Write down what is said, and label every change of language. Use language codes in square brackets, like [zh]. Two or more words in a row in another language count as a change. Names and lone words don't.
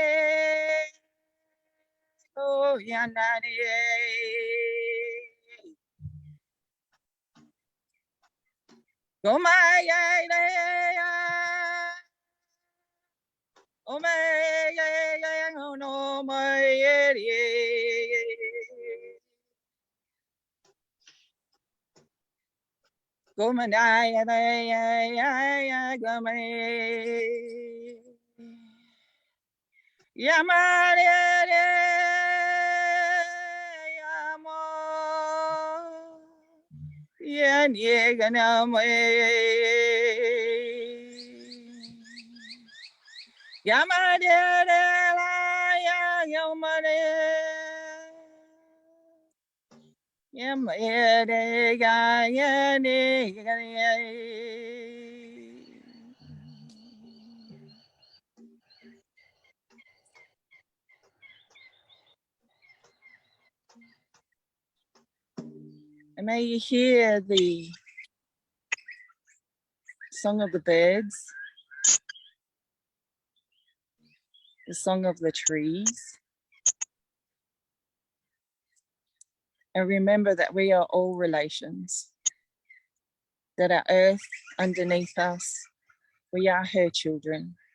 [en] oh Yanani, Gomaya, Ome, no, my, Gomanaya, Gomay, Yamare, Yamo, Yanyeganame, Yamare, Yamare, Yamare, Yane, and may you hear the song of the birds, the song of the trees, and remember that we are all relations, that our earth underneath us, we are her children.